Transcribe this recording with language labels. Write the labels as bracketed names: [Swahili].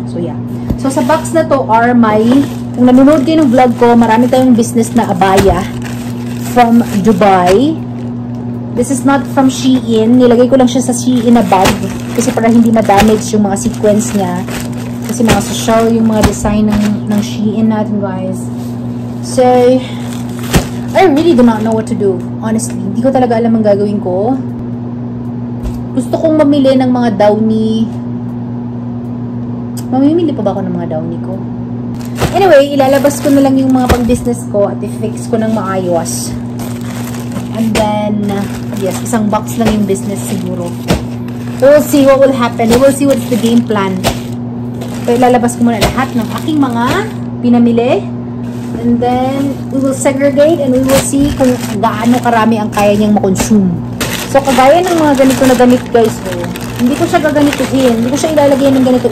[Filipino] So, yeah. So, sa box na to are kung nanonood kayo ng vlog ko, marami tayong business na abaya from Dubai. [English] This is not from Shein. [Filipino] Nilagay ko lang siya sa Shein na bag kasi para hindi ma-damage yung mga sequence niya. Kasi mga social yung mga design ng Shein natin, guys. [English] So, I really do not know what to do. [Filipino] Honestly, hindi ko talaga alam ang gagawin ko. Gusto kong mamili ng mga downy. Mamimili pa ba ako ng mga downy ko? Anyway, ilalabas ko na lang yung mga pang-business ko at i-fix ko ng maayos. [English] And then, yes, [Filipino] isang box lang yung business siguro. [English] We'll see what will happen. We will see what's the game plan. [Filipino] So, ilalabas ko muna lahat ng aking mga pinamili. [English] And then, we will segregate and we will see [Filipino] kung gaano karami ang kaya niyang makonsume. So, kagaya ng mga ganito na gamit, guys, hindi ko siya gaganituhin. Hindi ko siya ilalagay ng ganito.